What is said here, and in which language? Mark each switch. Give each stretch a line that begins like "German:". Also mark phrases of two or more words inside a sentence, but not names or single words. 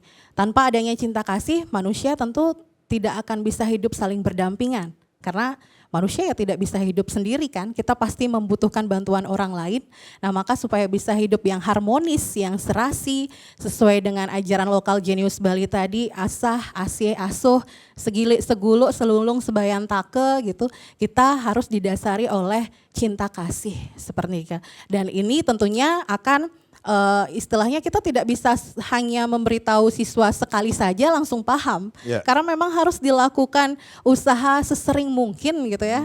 Indonesian: Tanpa adanya cinta kasih, manusia tentu tidak akan bisa hidup saling berdampingan. Karena manusia ya tidak bisa hidup sendiri kan, kita pasti membutuhkan bantuan orang lain. Nah maka supaya bisa hidup yang harmonis, yang serasi, sesuai dengan ajaran lokal jenius Bali tadi,
Balinese: asah, asih, asuh, segilik, seguluk, selulung, sebayan take
Indonesian: gitu, kita harus didasari oleh cinta kasih seperti itu. Dan ini tentunya akan istilahnya kita tidak bisa hanya memberitahu siswa sekali saja langsung paham. Yeah. Karena memang harus dilakukan usaha sesering mungkin gitu ya.